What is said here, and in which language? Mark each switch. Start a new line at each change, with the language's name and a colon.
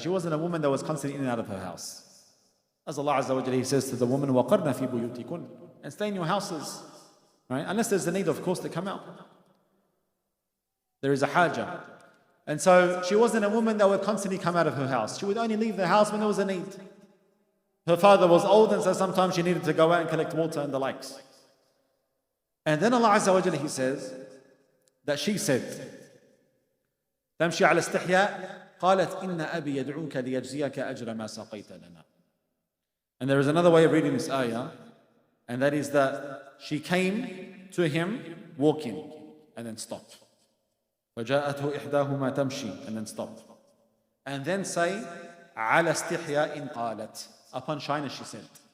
English: She wasn't a woman that was constantly in and out of her house. As Allah Azza wa Jalla, He says to the woman,
Arabic: وَقَرْنَ فِي بُيُوتِكُنْ,
English: and stay in your houses, right? Unless there's a need, of course, to come out. There is a haja. And so she wasn't a woman that would constantly come out of her house. She would only leave the house when there was a need. Her father was old, and so sometimes she needed to go out and collect water and the likes. And then Allah Azza wa Jalla, He says that she said,
Arabic: تمشي على استحياء قالت إن أبي يدعوك ليجزيك أجر ما سقيت لنا.
English: And there is another way of reading this ayah, and that is that she came to him walking and then stopped.
Arabic: فجاءته إحداهما تمشي,
English: and then stopped. And then say
Arabic: على استحياء قالت,
English: upon shyness she said.